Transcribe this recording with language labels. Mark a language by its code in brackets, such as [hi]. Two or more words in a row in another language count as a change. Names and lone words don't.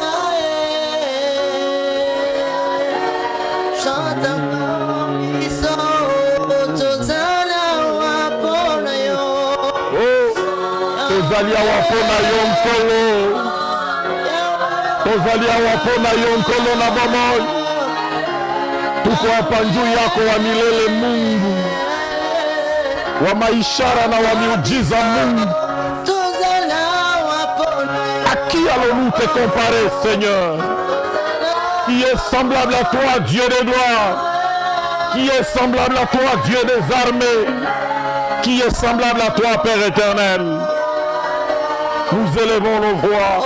[ln] Tozali awapona yonkolo. Tozali awapona yonkolo na bomoi. [sw] Tuko hapa juu yako wa milele Mungu, wa maishara na wa miujiza Mungu. [fr] À qui allons-nous te comparer, Seigneur? Qui est semblable à toi, Dieu des gloires? Qui est semblable à toi, Dieu des armées? Qui est semblable à toi, Père éternel? Nous élevons nos voix.